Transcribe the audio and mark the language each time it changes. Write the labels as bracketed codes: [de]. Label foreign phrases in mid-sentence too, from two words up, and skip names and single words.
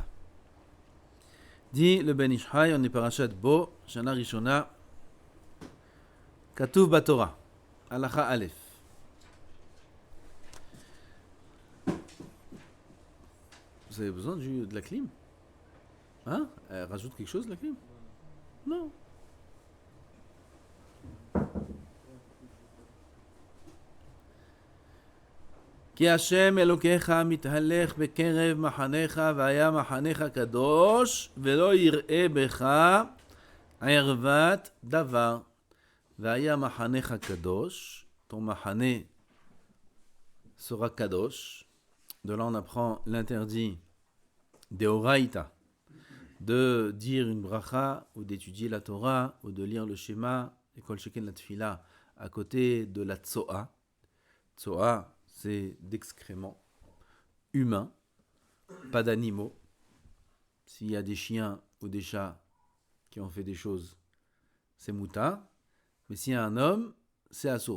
[fr] Dit le [he] Ben Ishchai, [fr] on est [he] פרשת בא, שנה ראשונה, כתוב בתורה, הלכה א. [fr] Vous avez besoin de la clim? Hein? Rajoute quelque chose, la clim? Non. [he] כי השם אלוקיך מתהלך בקרב מחניך והיה מחניך קדוש ולא יראה בך ערוות דבר. והיה מחניך קדוש, [fr] ton מחנה sera kadosh. De là on apprend l'interdit d'Eoraïta, de dire une bracha ou d'étudier la Torah ou de lire le Shema et [he] כל שכן [fr] la tfila à côté de la tsoa. Tsoa, c'est d'excréments humains, pas d'animaux. S'il y a des chiens ou des chats qui ont fait des choses, c'est mouta. Mais s'il y a un homme, c'est assaut.